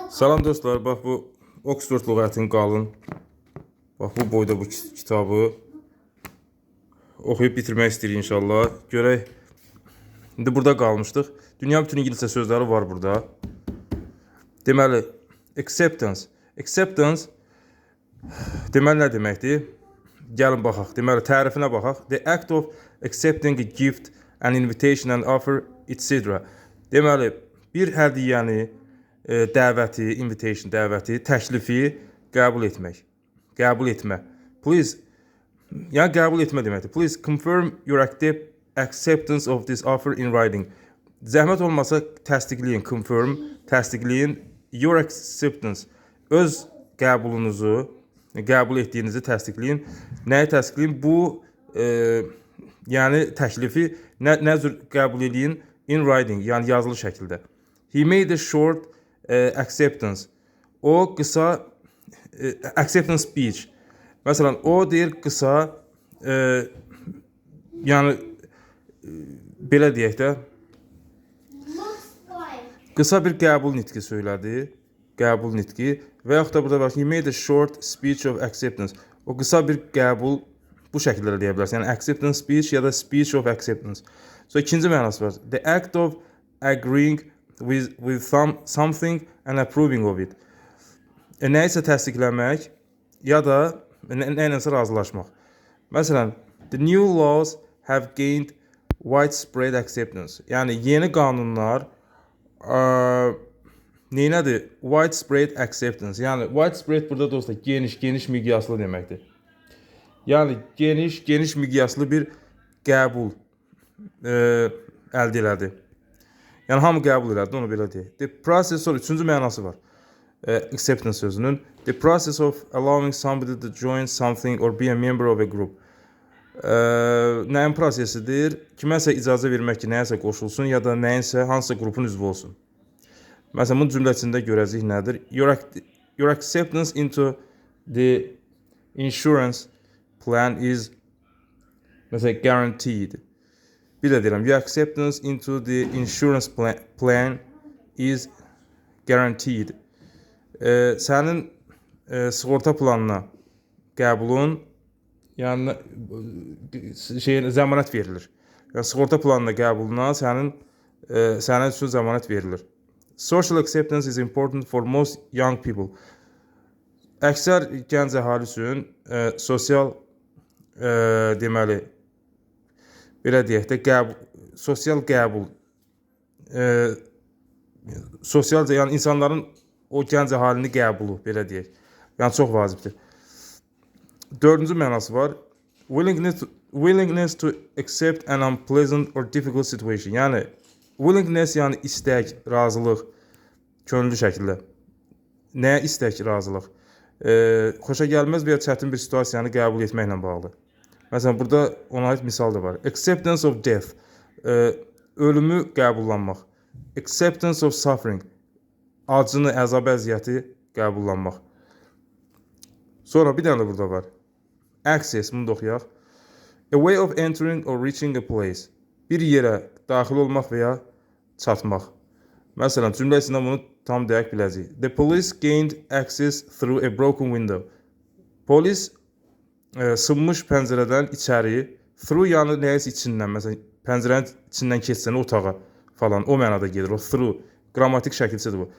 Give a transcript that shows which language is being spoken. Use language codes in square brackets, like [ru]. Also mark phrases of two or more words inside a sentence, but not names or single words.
[az] Salam dostlar, bax bu Oxford lüğətinin qalın. Bax bu boyda bu kitabı oxuyub bitirmək istəyirik inşallah. Görək. İndi burada qalmışdıq. Dünya bütün İngiliscə sözləri var burada. Deməli, acceptance. Acceptance deməli nə deməkdir? Gəlin baxaq. Deməli, tərifinə baxaq. [en] The act of accepting a gift, an invitation, an offer, etc. [az] Deməli, bir hədiyyəni, dəvəti, invitation dəvəti, təklifi qəbul etmək. Qəbul etmə. Please, yəni qəbul etmə deməkdir. [en] Please confirm your acceptance of this offer in writing. [az] Zəhmət olmasa təsdiqləyin, confirm, təsdiqləyin [en] your acceptance. [az] Öz qəbulunuzu, qəbul etdiyinizi təsdiqləyin. Nəyi təsdiqləyin? Bu, yəni təklifi nə cür qəbul edin? [en] In writing, [az] yəni yazılı şəkildə. [en] He made a short acceptance. [az] O qısa [en] acceptance speech. [az] Məsələn, o deyir qısa yəni belə deyək də qısa bir qəbul nitqi söylədi. Qəbul nitqi və yaxud da burada bax, [en] he made a short speech of acceptance. [az] O qısa bir qəbul bu şəkildə deyə bilərsən. Yəni [en] acceptance speech [az] ya da [en] speech of acceptance. [az] So ikinci mənası var. [en] The act of agreeing with something and approving of it. [az] Nəyisə təsdiqləmək ya da nəyləsə razılaşmaq. Məsələn, [en] the new laws have gained widespread acceptance. [az] Yəni yeni qanunlar neynədir? [en] Widespread acceptance. [az] Yəni widespread burada dostlar geniş miqyaslı deməkdir. Yəni geniş miqyaslı bir qəbul əldə elədi. Yəni hamı qəbul elədi, onu belə deyək. [en] The process, [az] sonra üçüncü mənası var. Acceptance sözünün. [en] The process of allowing somebody to join something or be a member of a group. [az] Nəyin prosesidir? Kiməsə icazə vermək ki, nəyəsə qoşulsun ya da nəyinsə, hansısa qrupun üzvü olsun. Məsələn, bunun cümləsində görəcək nədir? [en] Your acceptance into the insurance plan is məsələn, guaranteed. [az] Bir də deyirəm, [en] your acceptance into the insurance plan is guaranteed. [az] Sənin sığorta planına qəbulun, yəni zəmanət verilir. Yəni sığorta planına qəbuluna sənin üçün zəmanət verilir. [en] Social acceptance is important for most young people. [az] Əksər gənc əhali üçün sosial deməli belə deyək də sosial qəbul yəni insanların o gənc əhalinin qəbulu belə deyək. Yəni çox vacibdir. Dördüncü mənası var. [en] Willingness to accept an unpleasant or difficult situation. [az] Yəni willingness yəni istək, razılıq, könüllü şəkildə. Nəyə istək, razılıq? Xoşa gəlməz və ya çətin bir situasiyanı qəbul etməklə bağlı. Məsələn, burada ona aid misal da var. [en] Acceptance of death. [az] Ölümü qəbullanmaq. [en] Acceptance of suffering. [az] Acını, əzab, əziyyəti qəbullanmaq. Sonra bir dənə də burada var. Access, bunu da oxuyaq. [en] A way of entering or reaching a place. [az] Bir yerə daxil olmaq və ya çatmaq. Məsələn, cümlə içində bunu tam dəqiq biləcəyik. [en] The police gained access through a broken window. [az] Polis sınmış pəncərədən içəri, through yəni nəyəsə içindən, məsələn, pəncərənin içindən keçsən otağa falan, o mənada gedir, o through, qrammatik şəkilçidir bu.